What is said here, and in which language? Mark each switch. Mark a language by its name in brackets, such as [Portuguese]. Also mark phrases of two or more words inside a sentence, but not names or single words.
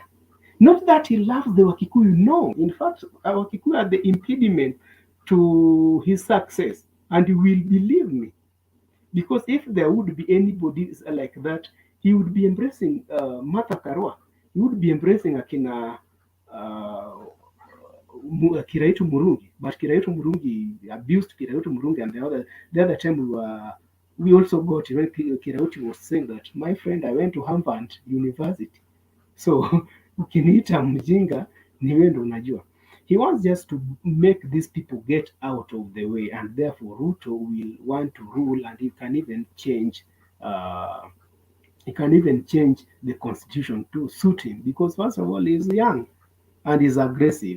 [English] Not that he loves the Wakikuyu, no. In fact, our Wakikuyu are the impediment to his success. And you will believe me, because if there would be anybody like that, he would be embracing Martha Karua. He would be embracing Akina Kiraitu Murungi. But Kiraitu Murungi abused Kiraitu Murungi, and the other time we also got when Kiraitu was saying that, my friend, I went to Harvard University. [Swahili] So ukiniita mjinga ni wewe ndo unajua. [English] He wants just to make these people get out of the way, and therefore Ruto will want to rule, and he can even change the constitution to suit him, because first of all, he's young and he's aggressive.